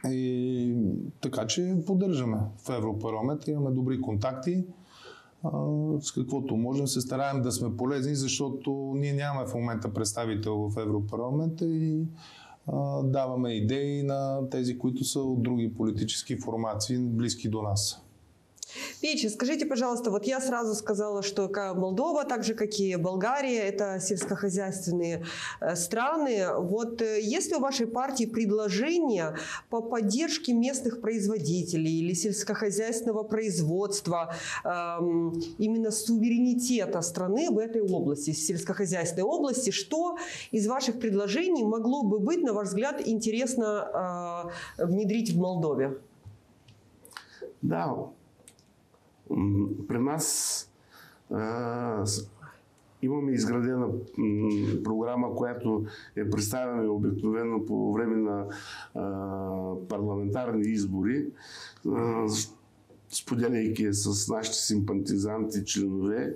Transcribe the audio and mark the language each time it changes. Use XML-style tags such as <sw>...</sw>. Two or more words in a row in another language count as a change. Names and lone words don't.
<bg>И така че поддържаме в Европарламент, имаме добри контакти. С каквото можем се стараем да сме полезни, защото ние нямаме в момента представител в Европарламента и даваме идеи на тези, които са от други политически формации, близки до нас.</bg> <ru>Петя, скажите, пожалуйста, вот я сразу сказала, что Молдова, так же, как и Болгария, это сельскохозяйственные страны. Вот есть ли у вашей партии предложение по поддержке местных производителей или сельскохозяйственного производства, именно суверенитета страны в этой области, сельскохозяйственной области? Что из ваших предложений могло бы быть, на ваш взгляд, интересно внедрить в Молдове?</ru> <bg>Да. При нас имаме изградена програма, която е представена обикновено по време на парламентарни избори, споделяйки с нашите симпатизанти, членове.</bg>